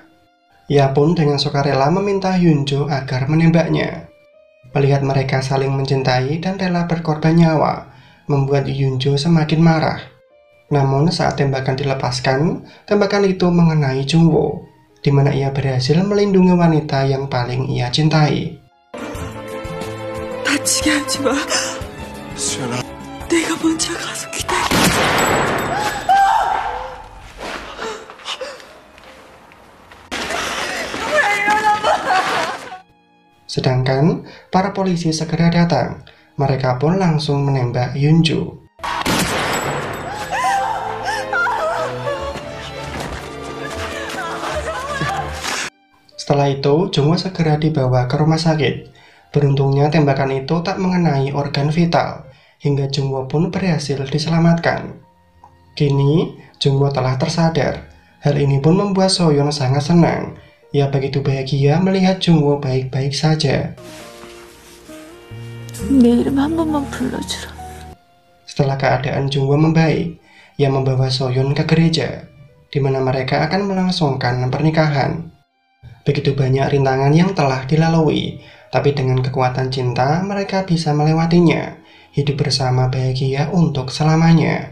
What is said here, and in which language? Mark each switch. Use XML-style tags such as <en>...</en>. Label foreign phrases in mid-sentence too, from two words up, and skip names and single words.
<id>Ia pun dengan sukarela meminta Yunjo agar menembaknya. Melihat mereka saling mencintai dan rela berkorban nyawa, membuat Yunjo semakin marah. Namun saat tembakan dilepaskan, tembakan itu mengenai Jungwoo, di mana ia berhasil melindungi wanita yang paling ia cintai.</id> <ko>다치게 하지 마. 수연아. 내가 먼저 가서 기다려.</ko> <id>Sedangkan para polisi segera datang. Mereka pun langsung menembak Yunjo. Setelah itu, Jungwoo segera dibawa ke rumah sakit. Beruntungnya tembakan itu tak mengenai organ vital, hingga Jungwoo pun berhasil diselamatkan. Kini, Jungwoo telah tersadar. Hal ini pun membuat Soyeon sangat senang. Ia begitu bahagia melihat Jungwoo baik-baik saja.</id> <ko>내 이름 한 번만 불러주라.</ko> <id>Setelah keadaan Jungwoo membaik, ia membawa Soyeon ke gereja, di mana mereka akan melangsungkan pernikahan. Begitu banyak rintangan yang telah dilalui, tapi dengan kekuatan cinta mereka bisa melewatinya, hidup bersama bahagia untuk selamanya.</id>